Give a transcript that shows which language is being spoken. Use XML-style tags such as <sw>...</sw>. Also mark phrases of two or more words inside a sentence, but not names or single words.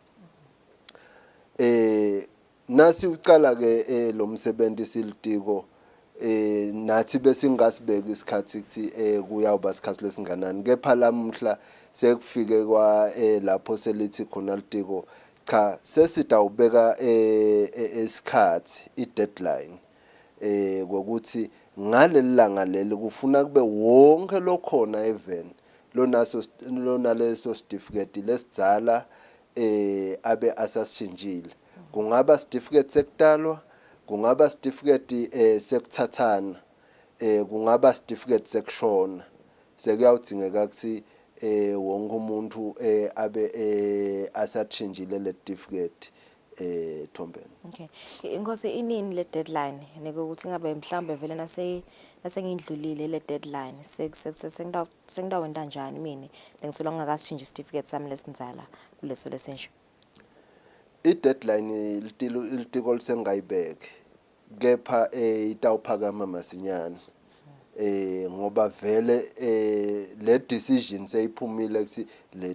<ss>Nasi uqala ke lo msebenzi silitiko nathi bese ngasibeka isikhathi ukuthi kuyawuba isikhathi lesinganani kepha lamhla sekufike kwa lapho selithi khona litiko cha sesitawubeka isikhathi i-deadline ngokuthi ngalelilanga leli kufuna kube wonke lokhona even lona leso certificate lesidzala abe asasishintshile kungaba certificate sekutalwa kungaba certificate sekuthathana kungaba certificate sekushona sekuyawudingeka ukuthi wonke umuntu abe asatshintshile le certificate Thombeni. Okay. Inkosi inini le deadline nekuthi ngabe mhlambe vele nasengindlulile le deadline sengidawenda njani mina lengisola ngakashintsha certificate sami lesinzala kuleso lesensha. I-deadline litiko lisengayibeke kepha itawuphakama masinyane ngoba vele le decision seyiphumile ukuthi le</ss>